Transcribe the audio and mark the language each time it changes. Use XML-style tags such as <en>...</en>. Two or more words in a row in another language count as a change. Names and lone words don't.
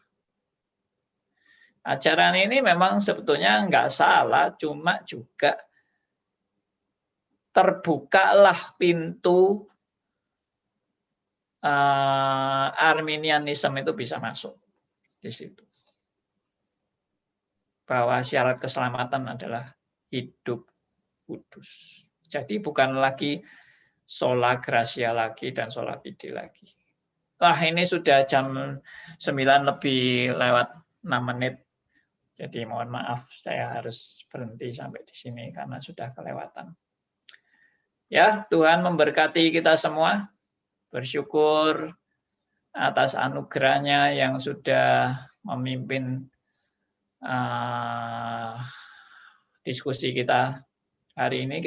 <id>Ajaran ini memang sebetulnya nggak salah, cuma juga terbukalah pintu Arminianisme itu bisa masuk di situ. Bahwa syarat keselamatan adalah hidup kudus. Jadi bukan lagi</id> <la>sola gratia</la> <id>lagi dan</id> <la>sola fide</la> <id>lagi. Wah, ini sudah jam 9 lebih lewat 6 menit. Jadi mohon maaf, saya harus berhenti sampai di sini karena sudah kelewatan. Ya, Tuhan memberkati kita semua. Bersyukur atas anugerahnya yang sudah memimpin diskusi kita hari ini.</id>